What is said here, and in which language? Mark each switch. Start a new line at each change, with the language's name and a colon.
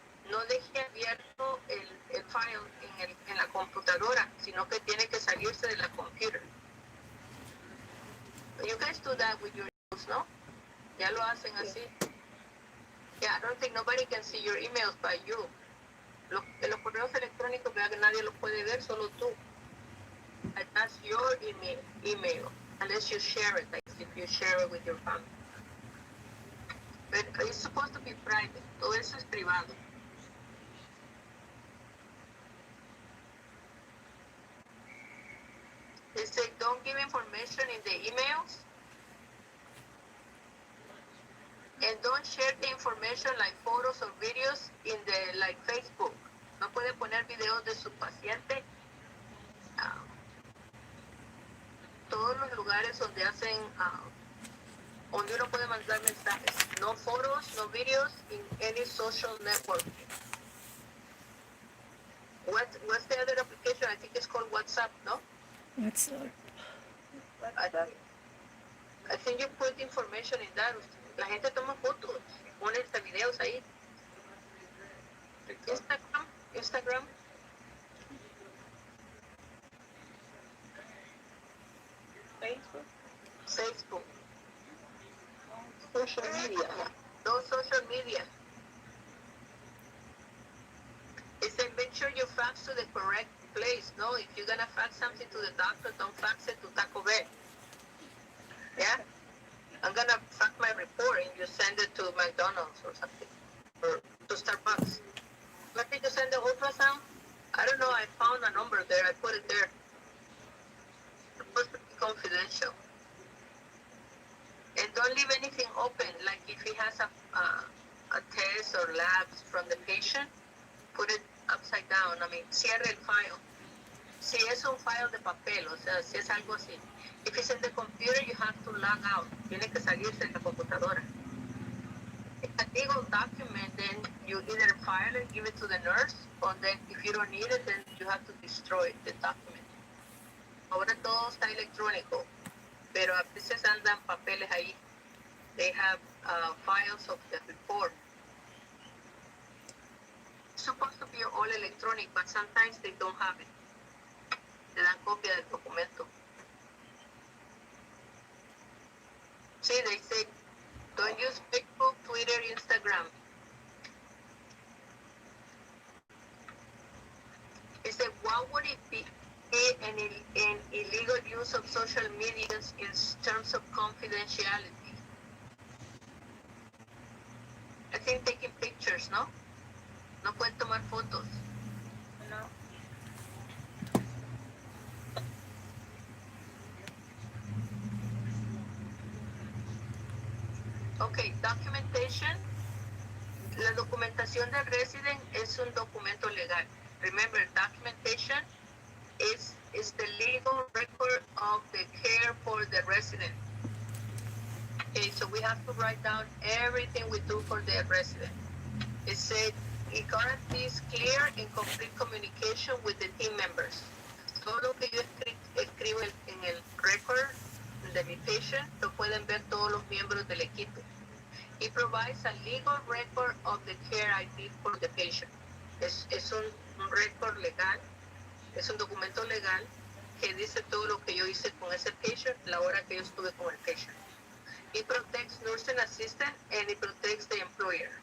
Spanish: No deje abierto el file en la computadora, sino que tiene que salirse de la computer.
English: You guys do that with your emails, ¿no?
Spanish: Ya lo hacen así.
English: Yeah, I don't think nobody can see your emails but you.
Spanish: Los correos electrónicos, vea que nadie los puede ver, solo tú.
English: And that's your email, unless you share it, like if you share it with your family. But it's supposed to be private.
Spanish: Todo eso es privado.
English: They say don't give information in the emails. And don't share the information like photos or videos in the like Facebook.
Spanish: No puede poner videos de su paciente. Todos los lugares donde hacen, donde uno puede mandar mensajes.
English: No photos, no videos in any social network. What's the other application? I think it's called WhatsApp, no? WhatsApp. I think you put information in that.
Spanish: La gente toma fotos, pone videos ahí. Instagram.
English: Facebook. Social media. Those social media. It said make sure you fax to the correct place. No, if you're gonna fax something to the doctor, don't fax it to Taco Bell. Yeah? I'm gonna fax my report and you send it to McDonald's or something. Or to Starbucks. What did you send the ultrasound? I don't know, I found a number there, I put it there. It's supposed to be confidential. And don't leave anything open, like if he has a test or labs from the patient, put it upside down. I mean,
Spanish: cierre el file. Si es un file de papel, o sea, si es algo así.
English: If it's in the computer, you have to log out.
Spanish: Tiene que salirse de la computadora.
English: If a legal document, then you either file it, give it to the nurse, or then if you don't need it, then you have to destroy the document.
Spanish: Ahora todo está electrónico, pero a veces andan papeles ahí.
English: They have files of the report. It's supposed to be all electronic, but sometimes they don't have it.
Spanish: Te dan copia del documento.
English: See, they say, don't use Facebook, Twitter, Instagram. He said, what would it be an illegal use of social media in terms of confidentiality? I think taking pictures,
Spanish: ¿no? No pueden tomar fotos. No.
English: Okay, documentation.
Spanish: La documentación del resident es un documento legal.
English: Remember, documentation is the legal record of the care for the resident. Okay, so we have to write down everything we do for the resident. It said it guarantees clear and complete communication with the team members.
Spanish: Todo lo que yo escribo en el record de mi patient lo pueden ver todos los miembros del equipo.
English: It provides a legal record of the care I did for the patient.
Spanish: Es un récord legal, es un documento legal que dice todo lo que yo hice con ese patient, la hora que yo estuve con el patient.
English: It protects nursing assistant and it protects the employer.